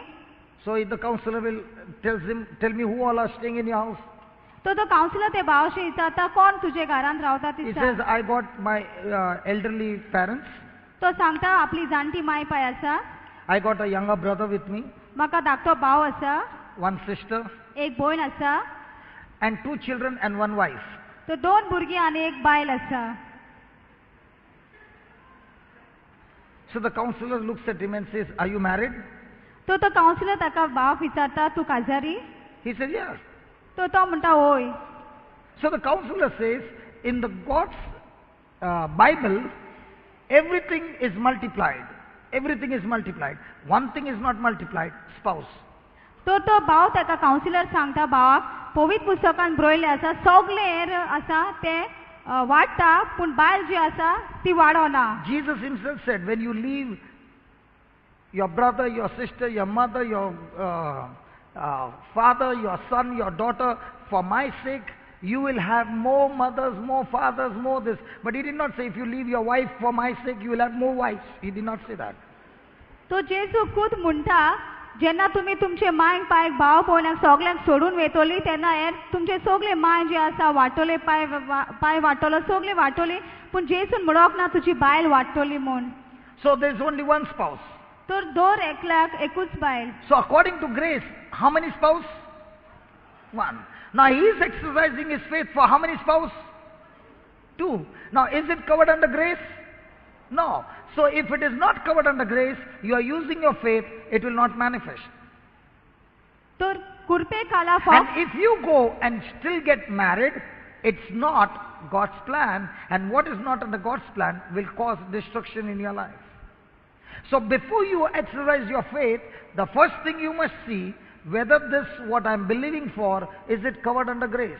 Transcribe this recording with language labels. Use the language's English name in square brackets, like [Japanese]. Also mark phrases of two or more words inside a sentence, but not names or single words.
[English] So if the counselor will tells him, tell me who all are staying in your house. [Konkani] तो कावन्सिलर ते भावाशी विचारता कोण तुजे घरांत रावता ती [English] He [Konkani] सांग. [English] says, I got my elderly parents. [Konkani] तो सांगता आपली जाणटी माय पाय आसा. [English] I got a younger brother with me, [Konkani] म्हाका धाकटो भाव आसा. [English] one sister, [Konkani] एक भयण आसा. [English] and 2 children and 1 wife. [Konkani] तो 2 भुरगीं आनी एक बायल आसा. [English] So the counselor looks at him and says, are you married? [Konkani] तो कावन्सिलर ताका भाव विचारता तूं काजारी. [English] He says, yes. [Konkani] तो म्हणटा होय. [English] So the counselor says, in the God's Bible, everything is multiplied. Everything is multiplied. One thing is not multiplied, spouse. [Konkani] तो भाव ताका कावन्सिलर सांगता भावाक पवित्र पुस्तकान बरयल्लें आसा सगळें आसा तें वाडटा पूण बायल जी आसा ती वाडोना. [English] Jesus himself said, when you leave your brother, your sister, your mother, your father, your son, your daughter, for my sake, you will have more mothers, more fathers, more this. But he did not say, if you leave your wife for my sake, you will have more wives. He did not say that. [Konkani] तो जेजू खुद म्हणटा जेन्ना तुमी तुमचे मांयक पायक भाव भयणाक सगळ्यांक सोडून वेतोली तेन्ना हे तुमचे सगळे मांय जे आसा वाटोले पाय वाटोलो सगळे वाटोली पूण जेजून म्हणोक ना तुजी बायल वाटतोली म्हूण. [English] So there is only one spouse. [Konkani] तर दर एकल्याक एकूच बायल. [English] So according to grace, how many spouse? One. Now he is exercising his faith for how many spouse? 2. Now is it covered under grace? No. So if it is not covered under grace, you are using your faith, it will not manifest. [Konkani] तर कुरपे काला [English] And if you go and still get married, it's not God's plan, and what is not under God's plan will cause destruction in your life. So before you exercise your faith, the first thing you must see whether this what I am believing for, is it covered under grace?